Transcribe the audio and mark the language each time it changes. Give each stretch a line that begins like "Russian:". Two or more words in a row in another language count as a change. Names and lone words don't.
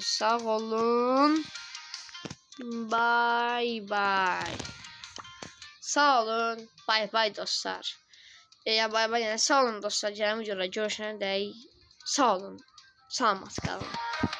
Azerbaijani: Sağ olun.
English: Bye bye.
Azerbaijani: Sağ olun.
English: Bye bye
Azerbaijani: dostlar. Ya
English: bye bye
Azerbaijani: yani sağ olun dostlar. Gələn videoda görüşənə dək. Sağ olun. Salamat qalın.